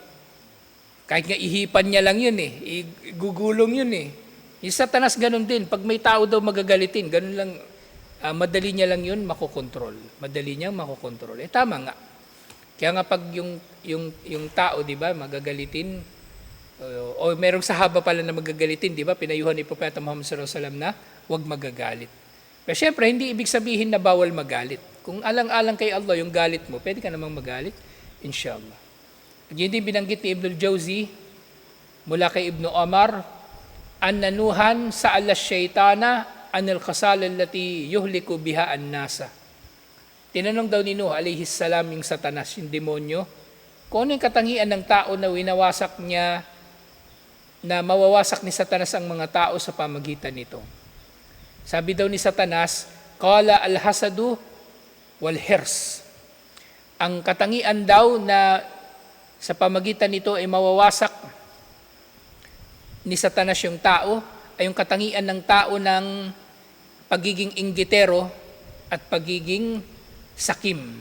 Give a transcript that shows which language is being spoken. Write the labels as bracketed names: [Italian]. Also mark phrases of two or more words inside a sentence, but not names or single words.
[Filipino] Kahit nga ihipan niya lang yun igugulong yun Yung Satanas ganun din, pag may tao daw magagalitin, ganun lang, madali niya lang yun makokontrol. Madali niyang makokontrol. Tama nga. Kaya nga pag yung tao, di ba, magagalitin, o merong sahaba pala na magagalitin, di ba, pinayuhan ni Propeta Muhammad [Arabic] صلى الله عليه وسلم [Filipino] na huwag magagalit. Pero syempre, hindi ibig sabihin na bawal magalit. Kung alang-alang kay Allah yung galit mo, pwede ka namang magalit, inshallah. At yun din binanggit ni Ibn al-Jawzi, mula kay [Arabic] Ibn Omar, أن نوحا سأل الشيطان عن الخصال التي يهلك بها الناس. [Filipino] Tinanong daw ni Nuh [Arabic] عليه السلام [Filipino] yung Satanas, yung demonyo, kung ano yung katangian ng tao na winawasak niya, na mawawasak ni Satanas ang mga tao sa pamagitan nito. Sabi daw ni Satanas, [Arabic] قال الحسد والحرص. [Filipino] Ang katangian daw na sa pamagitan nito ay mawawasak ni Satanas yung tao, ay yung katangian ng tao ng pagiging inggitero at pagiging sakim.